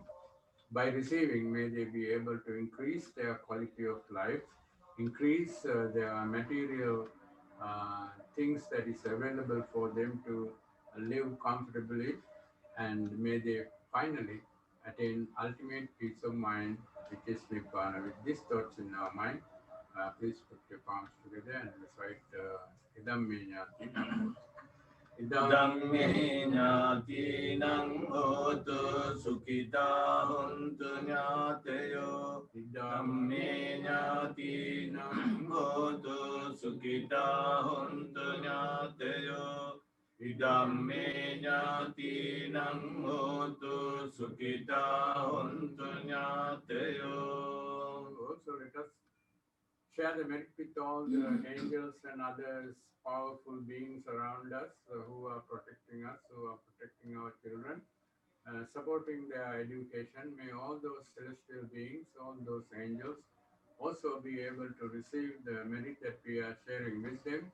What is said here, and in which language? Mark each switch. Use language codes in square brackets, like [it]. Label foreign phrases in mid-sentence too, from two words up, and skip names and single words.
[en] By receiving, may they be able to increase their quality of life, increase their material things that is available for them to live comfortably, and may they finally attain ultimate peace of mind, which is Nibbana. With these thoughts in our mind, please put your palms together and recite [pi] Idam Me Jnati Nam. Idammi ñātīnaṁ hotu sukhitā hontu ñātayo. Idammi ñātīnaṁ hotu sukhitā hontu ñātayo. Idammi ñātīnaṁ hotu sukhitā hontu ñātayo. [en] Also, let us share the merit with all the angels and others, powerful beings around us who are protecting us, who are protecting our children, supporting their education. May all those celestial beings, all those angels, also be able to receive the merit that we are sharing with them.